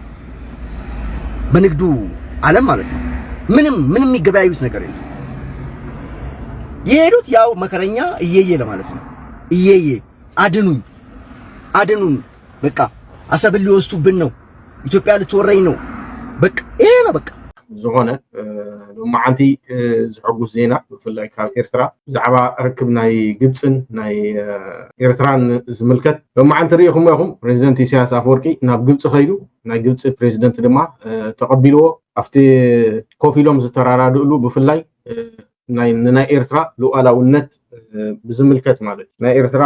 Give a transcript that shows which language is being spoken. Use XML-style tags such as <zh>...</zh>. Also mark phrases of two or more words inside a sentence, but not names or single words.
<am>በንግዱ ዓለም ማለት ነው ምንም የሚገበያዩት ነገር የለም የሄዱት ያው መከረኛ እየየ ለማለት ነው እየየ አድኑን በቃ አሰብን ሊወስዱብን ነው ኢትዮጵያ ልትወረኝ ነው በቃ ይሄ ነው በቃ</am> <ti>ዝኾነ ማዓንቲ ዝሕጉስ ዜና ብፍላይ ካብ ኤርትራ ብዛዕባ ርክብ ናይ ግብፅን ናይ ኤርትራን ዝምልከት ብማዓንቲ ሪኢኹም ኢኹም ፕሬዚደንት ኢሳያስ አፈወርቂ ናብ ግብፂ ኸይዱ ናይ ግብፂ ፕሬዚደንት ድማ ተቐቢልዎ ኣብቲ ኮፍ ኢሎም ዝተራራድእሉ ብፍላይ ናይ ኤርትራ ሉዓላውነት ብዝምልከት ማለት ናይ ኤርትራ</ti>